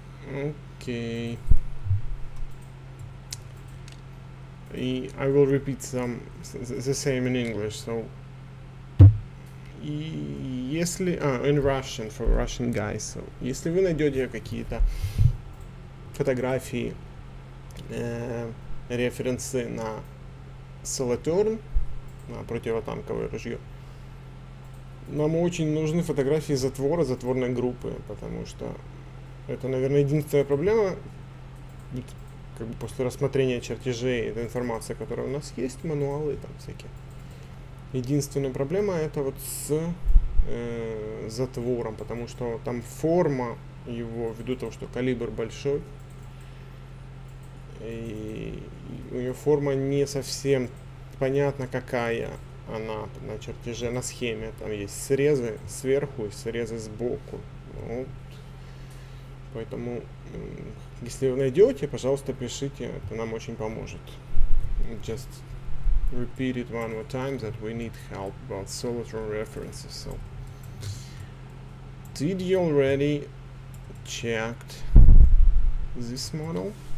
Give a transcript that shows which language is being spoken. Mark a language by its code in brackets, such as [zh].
[en] Okay. I will repeat the same in English. So, [ru] если [en] in Russian for Russian guys. [ru] So, если вы найдете какие-то фотографии, референсы на Saturn, на противотанковое ружье, нам очень нужны фотографии затворной группы, потому что это, наверное, единственная проблема, как бы после рассмотрения чертежей, эта информация, которая у нас есть, мануалы там всякие. Единственная проблема это вот с затвором, потому что там форма его, ввиду того, что калибр большой, и у нее форма не совсем понятна, какая она на чертеже, на схеме. Там есть срезы сверху и срезы сбоку. Ну, поэтому, если вы найдете, пожалуйста, пишите, это нам очень поможет. [en] Just repeat it one more time that we need help about Solitron references. So, did you already checked this model?